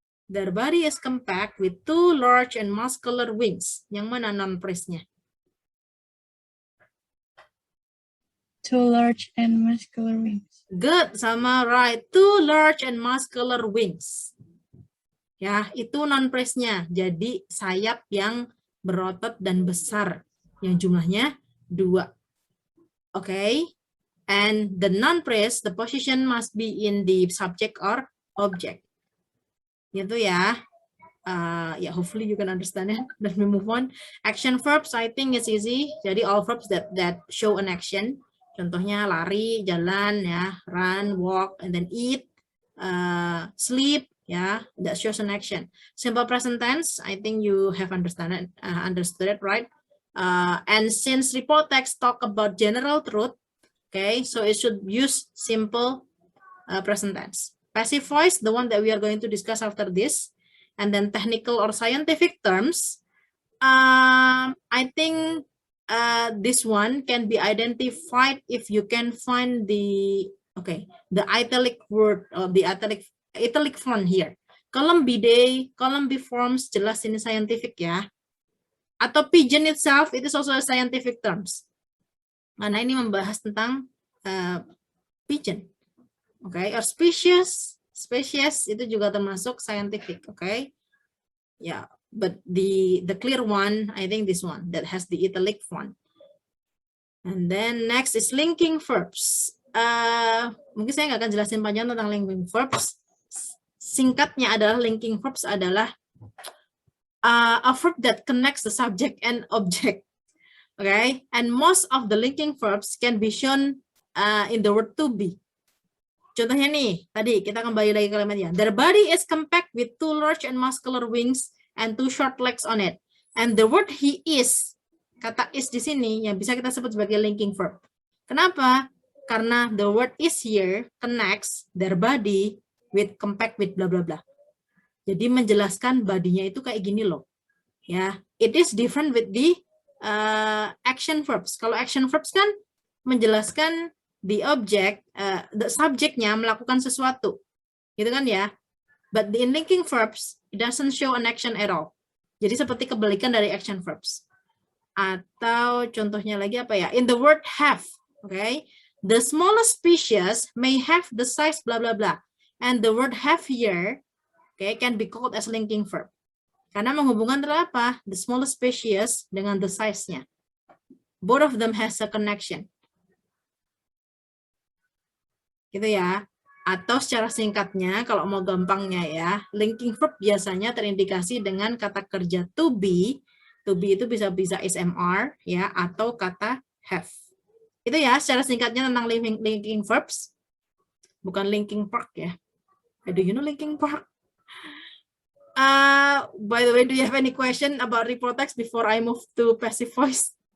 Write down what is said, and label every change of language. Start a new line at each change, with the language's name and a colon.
English: Their body is compact with two large and muscular wings.
Indonesian: Yang mana noun phrase-nya?
English: Two large and muscular wings. Good, sama right. Two large and muscular wings.
Indonesian: Ya, itu noun phrase-nya. Jadi sayap yang berotot dan besar. Yang jumlahnya 2. Okay.
English: And the noun phrase, the position must be in the subject or object.
Indonesian: Gitu ya.
English: Yeah, hopefully you can understand it. Let me move on. Action verbs, I think it's easy.
Indonesian: Jadi
English: all verbs that show an action.
Indonesian: Contohnya lari, jalan, ya,
English: run, walk, and then eat, sleep, ya, that shows an action. Simple present tense, I think you have understood it, right? And since report text talk about general truth, okay, so it should use simple present tense. Passive voice, the one that we are going to discuss after this, and then technical or scientific terms. I think this one can be identified if you can find the italic word or the italic font here. Column bidet, column B forms,
Indonesian: jelas ini
English: scientific ya. Atau pigeon itself, it is also a scientific terms.
Indonesian: Karena ini membahas tentang pigeon.
English: Okay, or species
Indonesian: itu juga termasuk
English: scientific, okay? Yeah, but the clear one, I think this one that has the italic font. And then next is linking verbs.
Indonesian: Mungkin saya nggak akan jelasin panjang tentang linking verbs. Singkatnya adalah linking verbs adalah
English: a verb that connects the subject and object. Okay, and most of the linking verbs can be shown in the word to be.
Indonesian: Contohnya nih, tadi kita kembali lagi ke kalimatnya.
English: Their body is compact with two large and muscular wings and two short legs on it. And the word he is, kata is
Indonesian: di sini yang bisa kita sebut sebagai
English: linking verb.
Indonesian: Kenapa?
English: Karena the word is here connects their body with compact with bla bla bla.
Indonesian: Jadi menjelaskan badinya itu kayak gini loh.
English: Ya, it is different with the action verbs.
Indonesian: Kalau action verbs kan menjelaskan the object, the subjeknya melakukan sesuatu, gitu kan ya.
English: But in linking verbs, it doesn't show an action at all.
Indonesian: Jadi seperti kebalikan dari action verbs. Atau contohnya lagi apa ya?
English: In the word have, okay, the smallest species may have the size blah blah blah, and the word have here, okay, can be called as linking verb.
Indonesian: Karena menghubungkan antara apa?
English: The smallest species dengan the size-nya. Both of them has a connection.
Indonesian: Gitu ya. Atau secara singkatnya, kalau mau gampangnya ya, linking verb biasanya terindikasi dengan kata kerja to be. To be itu bisa SMR ya, atau kata have. Itu ya secara singkatnya tentang linking verbs. Bukan linking park ya.
English: Do you know linking park? By the way, do you have any question about report text before I move to passive voice?